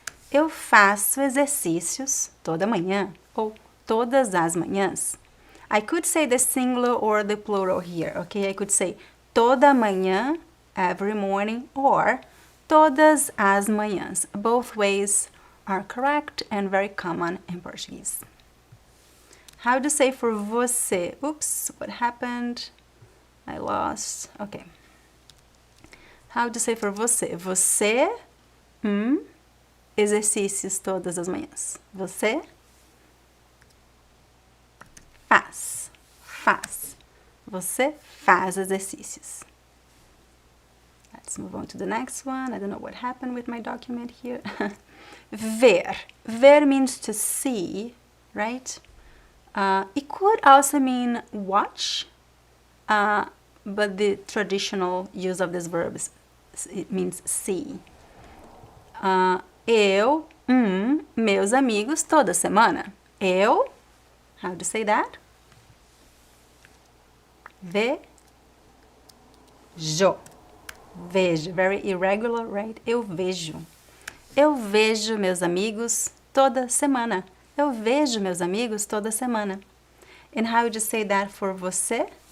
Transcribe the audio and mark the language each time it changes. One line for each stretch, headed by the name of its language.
Portuguese: Eu faço exercícios toda manhã ou todas as manhãs.
English: I could say the singular or the plural here, okay? I could say
Portuguese: toda manhã,
English: every morning, or
Portuguese: todas as manhãs.
English: Both ways are correct and very common in Portuguese. How to say for você? Oops, what happened? I lost. Okay. How to say for você?
Portuguese: Você exercícios todas as manhãs. Você faz. Você faz exercícios.
English: Let's move on to the next one. I don't know what happened with my document here. Ver. Ver means to see, right? It could also mean watch, but the traditional use of this verb it means see.
Portuguese: Eu, meus amigos toda semana.
English: Eu, how to say that?
Portuguese: Vejo.
English: Vejo, very irregular, right?
Portuguese: Eu vejo. Eu vejo meus amigos toda semana. Eu vejo meus amigos toda semana.
English: And how would you say that for você?